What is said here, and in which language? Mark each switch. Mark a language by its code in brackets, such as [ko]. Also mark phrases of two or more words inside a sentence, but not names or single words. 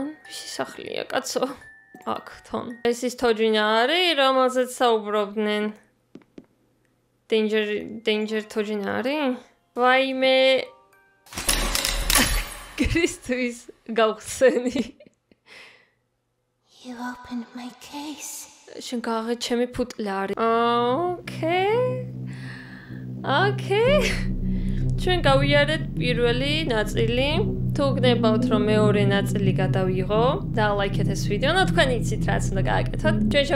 [ka] ვისი სახლია, კაცო? აქ, თონ. ეს ის თოჯინა არის, რომელზეც საუბრობდნენ. Danger თოჯინა არის? ვაიმე. Ქრისტეს გავხსენი. [en] You opened my case. [ka] შენ გააღე ჩემი ფუტლარი. Okay. ჩვენ გავიარეთ პირველი ნაწილი. თუ გნებავთ რომ მეორე ნაწილი გადავიღო და ლაიქეთ ეს ვიდეო, თქვენ იცით რაც უნდა გააკეთოთ.